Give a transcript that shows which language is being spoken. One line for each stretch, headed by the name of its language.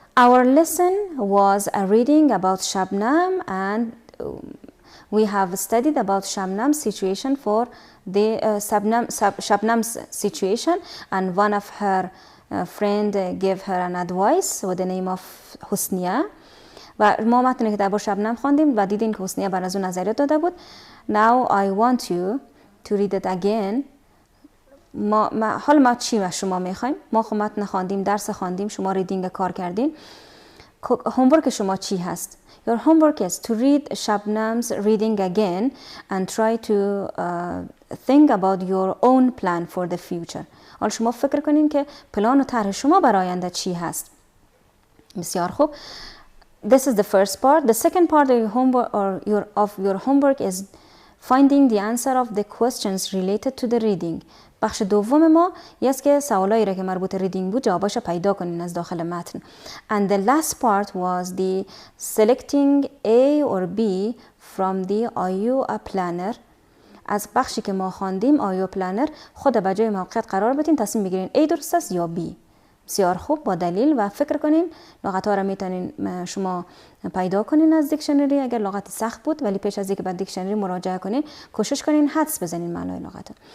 English: Our lesson was a reading about Shabnam, and we have studied about Shabnam's situation for the Shabnam's situation, and one of her friend gave her an advice with the name of حسنیه
Persian: و ما متنی که درباره شبنم خواندیم و دیدین که حسنیه بر از اون نظریات داده بود.
English: Now I want you to read it again.
Persian: حالا ما چی و شما میخوایم؟ ما خب متن خواندیم، درس خواندیم، شما ریدینگ کار کردین. هومورک شما چی هست؟
English: Your homework is to read Shabnam's reading again and try to think about your own plan for the future.
Persian: حالا شما فکر کنین که پلان و طرح شما برای آینده چی هست. بسیار خوب.
English: This is the first part. The second part of your homework is finding the answer of the questions related to the reading.
Persian: بخش دوم ما یه است که سوالایی را که مربوط ریدینگ بود جواباش را پیدا کنین از داخل متن.
English: And the last part was the selecting A or B from the IU planner.
Persian: از بخشی که ما خواندیم IU planner خود به جای موقعیت قرار بدین، تصمیم بگیرین A درست است یا B. بسیار خوب، با دلیل و فکر کنین. لغت ها را میتونین شما پیدا کنین از دیکشنری اگر لغت سخت بود، ولی پیش از اینکه به دیکشنری مراجعه کنین کوشش کنین حدس بزنین معنای لغت.